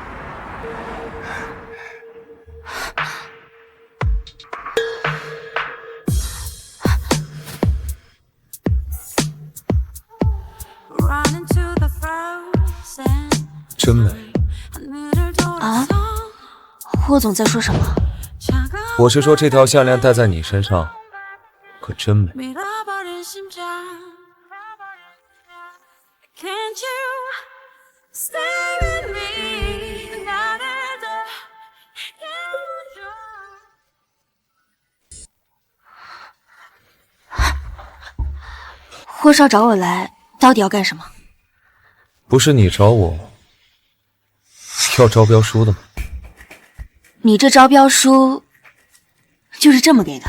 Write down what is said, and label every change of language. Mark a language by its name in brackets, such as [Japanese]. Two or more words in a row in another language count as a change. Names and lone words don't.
[Chinese] 真美啊！霍总在说什么？我是说这条项链戴在你身上，可真美。 [English] Can't you stay with me? [Korean] 나를 더 [Chinese] 霍少找我来，到底要干什么？不是你找我要招标书的吗？你这招标书就是这么给的？